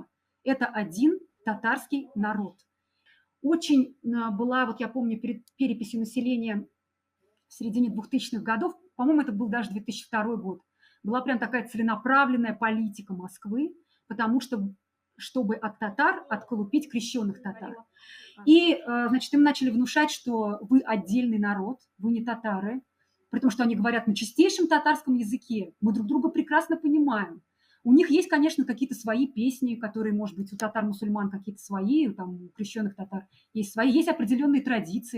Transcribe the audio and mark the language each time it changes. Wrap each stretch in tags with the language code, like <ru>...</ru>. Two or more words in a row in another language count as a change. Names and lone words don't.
<ru>Это один татарский народ. Очень была, вот я помню, перед переписью населения в середине 2000-х годов, по-моему, это был даже 2002 год, была прям такая целенаправленная политика Москвы, потому что, чтобы от татар отколупить крещенных татар. И, значит, им начали внушать, что вы отдельный народ, вы не татары, при том, что они говорят на чистейшем татарском языке. Мы друг друга прекрасно понимаем. У них есть, конечно, какие-то свои песни, которые, может быть, у татар-мусульман какие-то свои, там, у крещенных татар есть свои, есть определенные традиции.</ru>